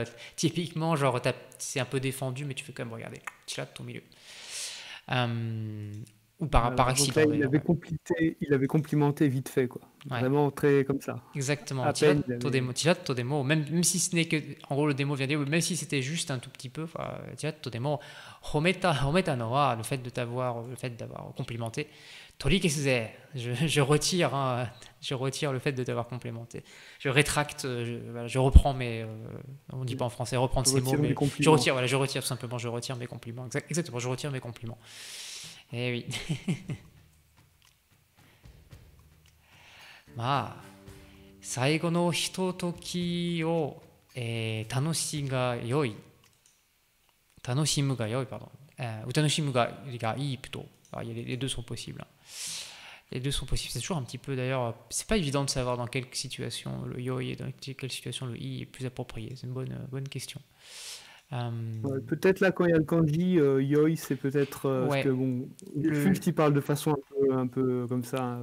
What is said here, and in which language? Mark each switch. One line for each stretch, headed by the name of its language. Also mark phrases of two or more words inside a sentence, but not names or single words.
French: Typiquement, genre, c'est un peu défendu, mais tu fais quand même regarder.
Japanese: チラッと見る.
French: Ou par accident. Donc là, il avait complimenté vite fait, quoi. Ouais. Vraiment très comme ça. Exactement.
Japanese: チラッとでも,
French: même si ce n'est que, en gros, le démo vient dire, même si c'était juste un tout petit peu,
Japanese: チラッとでも、褒めたのは,
French: le fait d'avoir complimenté. Torikesse, je retire, je retire le fait de t'avoir complimenté. Je rétracte, je reprends mes, on dit pas en français reprendre ces mots, mais je retire tout simplement, je retire mes compliments. Exactement, je retire mes compliments. Eh oui.
Japanese: まあ最後のひとときを、楽しむが良い、pardon. 楽しむがいい plutôt.
French: Les deux sont possibles. Les deux sont possibles. C'est toujours un petit peu, d'ailleurs, c'est pas évident de savoir dans quelle situation le yoi et dans quelle situation le i est plus approprié. C'est une bonne question. Peut-être là, quand il y a le kanji yoi, c'est peut-être parce que bon, juste il parle de façon un peu comme ça.